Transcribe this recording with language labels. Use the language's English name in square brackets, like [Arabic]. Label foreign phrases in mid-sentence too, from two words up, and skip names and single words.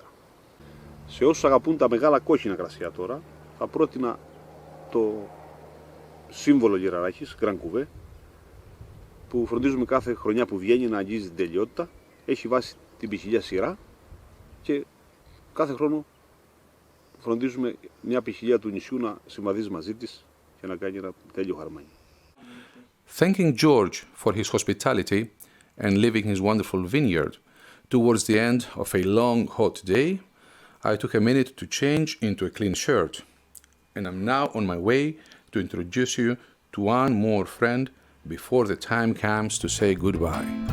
[Greek] Σε όσους αγαπούν τα μεγάλα κόκκινα κρασιά τώρα, θα πρότεινα το σύμβολο γεραράχης, Grand Cuvée, που φροντίζουμε κάθε χρονιά που βγαίνει να αγγίζει την τελειότητα. Έχει βάσει την ποικιλία σειρά και κάθε χρόνο φροντίζουμε μια ποικιλία του νησιού να συμβαδίζει μαζί της και να κάνει ένα τέλειο χαρμάνι. [English] Thanking George for his hospitality and leaving his wonderful vineyard, towards the end of a long, hot day, I took a minute to change into a clean shirt, and I'm now on my way to introduce you to one more friend before the time comes to say goodbye.